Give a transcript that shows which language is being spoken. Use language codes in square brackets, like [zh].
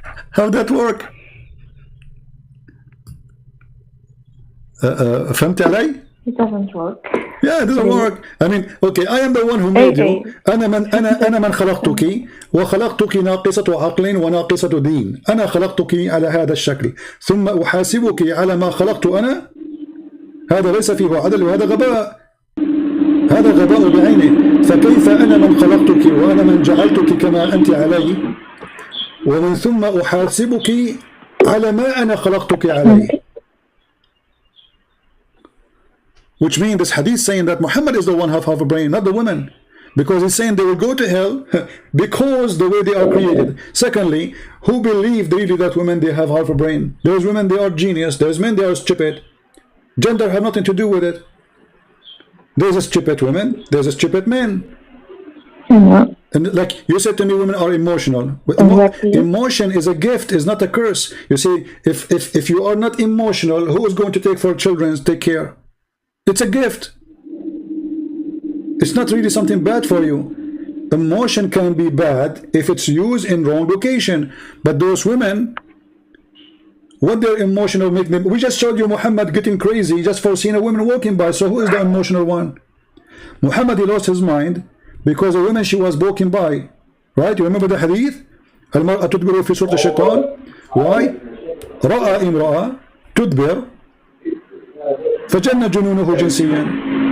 [en] How that work? [ar] فهمت علي? [en] It doesn't work. Yeah, it doesn't work. I mean, okay, I am the one who made you. [ar] أنا من خلقتك وخلقتك ناقصة عقل وناقصة دين. أنا خلقتك على هذا الشكل ثم أحاسبك على ما خلقت أنا. هذا ليس فيه عدل وهذا غباء. هذا غباء بعينه. فكيف أنا من خلقتك وأنا من جعلتك كما أنت علي ومن ثم أحاسبك على ما أنا خلقتك عليه. [en] Which means this hadith saying that Muhammad is the one who have half a brain, not the women. Because he's saying they will go to hell because the way they are created. Secondly, who believe really that women, they have half a brain? There's women, they are genius. There's men, they are stupid. Gender have nothing to do with it. There's a stupid women, there's a stupid men. And like you said to me, women are emotional. Emotion is a gift, is not a curse. You see, if you are not emotional, who is going to take for children, take care? It's a gift. It's not really something bad for you. Emotion can be bad if it's used in wrong location. But those women, what their emotional make them? We just showed you Muhammad getting crazy just for seeing a woman walking by. So who is the emotional one? Muhammad, he lost his mind because a woman, she was walking by. Right? You remember the hadith? [ar] المرأة تدبر في سورة الشيطان. [en] Why? [ar] رأى امرأة تدبر فجن جنونه جنسيا.